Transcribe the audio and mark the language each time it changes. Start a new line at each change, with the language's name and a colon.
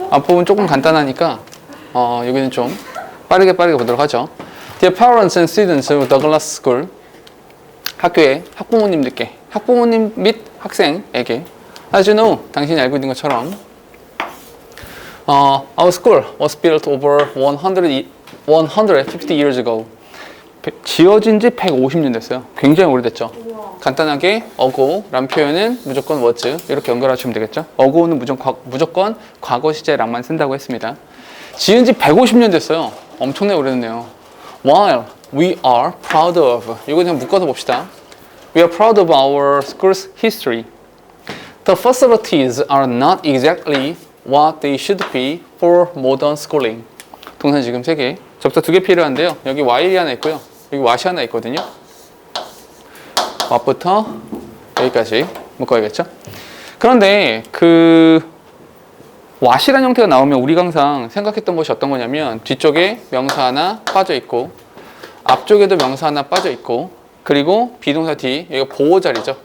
Korean: 앞부분 조금 간단하니까 여기는 좀 빠르게 보도록 하죠.
English: Dear parents and students of Douglas School.
Korean: 학교의 학부모님들께, 학부모님 및 학생에게,
English: as you know,
Korean: 당신이 알고 있는 것처럼
English: our school was built over 150 years ago. 지어진 지 150년 됐어요. 굉장히 오래됐죠. 간단하게 ago라는 표현은 무조건 was 이렇게 연결하시면 되겠죠. ago는 무조건 과거 시제랑만 쓴다고 했습니다. 지은 지 150년 됐어요. 엄청나게 오래됐네요. While we are proud of,
Korean: 이거 그냥 묶어서 봅시다.
English: We are proud of our school's history. The facilities are not exactly what they should be for modern schooling.
Korean: 동사 지금 3개, 접사 2개 필요한데요. 여기 while이 하나 있고요. 여기 what이 하나 있거든요. what부터 여기까지 묶어야겠죠. 그런데 what이라는 형태가 나오면 우리가 항상 생각했던 것이 어떤 거냐면 뒤쪽에 명사 하나 빠져 있고 앞쪽에도 명사 하나 빠져 있고 그리고 비동사 뒤 여기가 보호 자리죠.